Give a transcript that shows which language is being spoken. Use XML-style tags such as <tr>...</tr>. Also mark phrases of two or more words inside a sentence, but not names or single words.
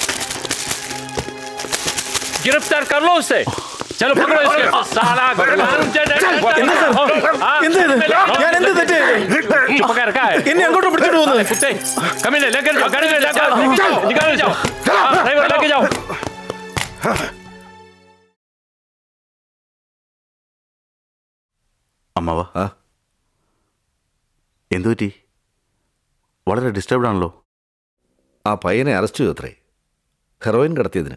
<hi>गिरफ्तार कर लो उसे। चलो पकड़ो इसके साला पकड़ रखा है। कुत्ते कमीने लेकर जाओ, गाड़ी में लेकर निकालो जाओ, ड्राइवर लेके जाओ।</hi> <ml>അമ്മാവ എന്തു പറ്റി? വളരെ ഡിസ്റ്റർബ്ഡ് ആണല്ലോ. ആ പയ്യനെ അറസ്റ്റ് ചെയ്തു അത്രേ, ഹെറോയിൻ കടത്തിയതിന്.</ml>